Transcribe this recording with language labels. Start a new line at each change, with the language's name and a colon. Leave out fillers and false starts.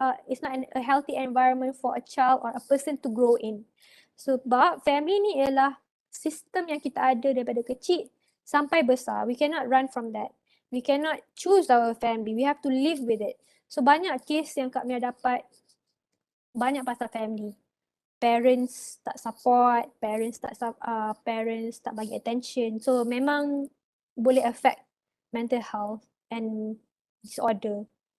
English: It's not a healthy environment for a child or a person to grow in.
Malay: Sebab family ni ialah sistem yang kita ada daripada kecil sampai besar.
English: We cannot run from that. We cannot choose our family. We have to live with it. So
Malay: banyak case yang Kak Mia dapat, banyak pasal family.
English: Parents
Malay: tak
English: support, parents tak bagi attention. So
Malay: memang boleh
English: affect mental health and disorder.